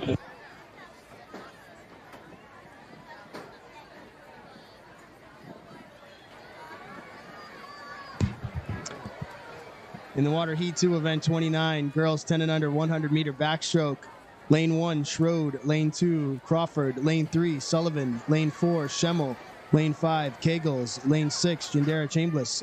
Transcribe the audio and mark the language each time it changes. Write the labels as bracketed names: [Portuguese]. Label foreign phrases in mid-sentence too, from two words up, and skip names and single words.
[English] In the water heat 2, event 29, girls 10 and under 100-meter backstroke. Lane 1, Schroed. Lane 2, Crawford. Lane 3, Sullivan. Lane 4, Schemmel. Lane 5, Kegels. Lane 6, Jandera Chambliss.